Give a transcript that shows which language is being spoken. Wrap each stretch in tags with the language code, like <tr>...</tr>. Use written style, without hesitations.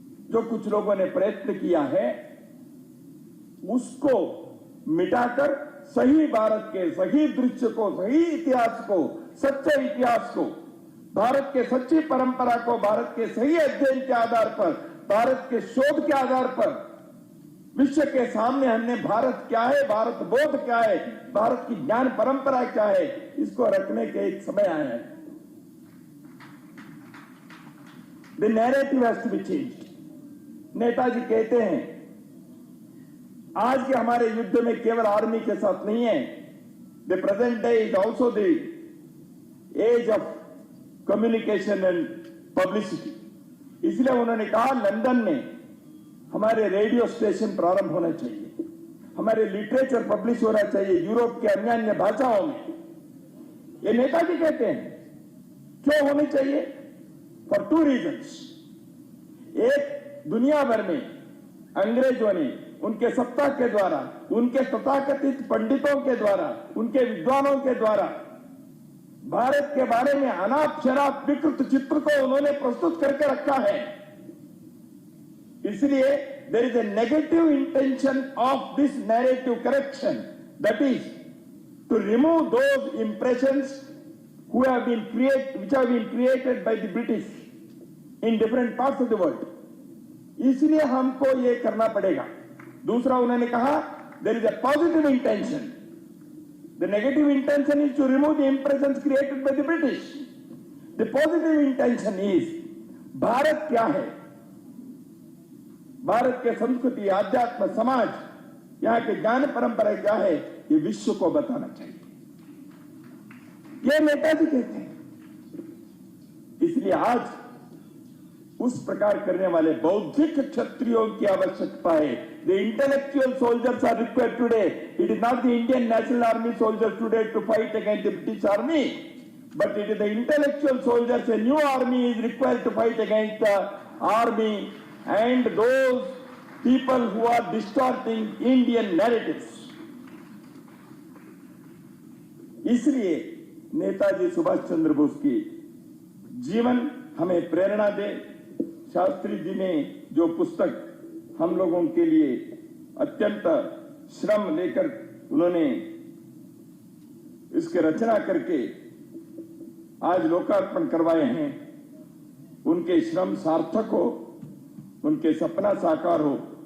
<hi>जो कुछ लोगों ने प्रयत्न किया है, उसको मिटाकर सही भारत के सही दृश्य को, सही इतिहास को, सच्चे इतिहास को, भारत के सच्ची परंपरा को, भारत के सही अध्ययन के आधार पर, भारत के शोध के आधार पर विश्व के सामने हमने भारत क्या है, भारत बोध क्या है, भारत की ज्ञान परंपरा क्या है, इसको रखने के एक समय आया है।</hi> <en>The narrative has to be changed.</en> <hi>Netaji कहते हैं आज के हमारे युद्ध में केवल आर्मी के साथ नहीं है।</hi> <en>The present day is also the age of communication and publicity.</en> <hi>इसलिए उन्होंने कहा लंदन में हमारे रेडियो स्टेशन प्रारंभ होना चाहिए, हमारे लिटरेचर पब्लिश होना चाहिए यूरोप के अन्य अन्य भाषाओं में। ये नेताजी कहते हैं। क्यों होनी चाहिए?</hi> <en>For two reasons.</en> <hi>एक, दुनिया भर में अंग्रेजों ने उनके सत्ता के द्वारा, उनके तथाकथित पंडितों के द्वारा, उनके विद्वानों के द्वारा भारत के बारे में अनाप शनाप विकृत चित्र को उन्होंने प्रस्तुत करके रखा है। इसलिए</hi> <en>there is a negative intention of this narrative correction, that is to remove those impressions which have been created by the British in different parts of the world.</en> <hi>इसलिए हमको ये करना पड़ेगा। दूसरा उन्होंने कहा</hi> <en>there is a positive intention. The negative intention is to remove the impressions created by the British. The positive intention is</en> <hi>Bharat क्या है, भारत के संस्कृति, आध्यात्म, समाज, यहाँ के ज्ञान परंपरा क्या है, ये विश्व को बताना चाहिए। ये नेताजी कहते हैं। इसलिए आज उस प्रकार करने वाले बौद्धिक क्षत्रियों की आवश्यकता है।</hi> <en>The intellectual soldiers are required today. It is not the Indian National Army soldiers today to fight against the British Army, but it is the intellectual soldiers. A new army is required to fight against the army and those people who are distorting Indian narratives.</en> <hi>इसलिए नेताजी सुभाष चंद्र बोस की जीवन हमें प्रेरणा दे। शास्त्री जी ने जो पुस्तक हम लोगों के लिए अत्यंत श्रम लेकर उन्होंने इसके रचना करके आज लोकार्पण करवाए हैं, उनके श्रम सार्थक हो, उनके सपना साकार हो।</hi>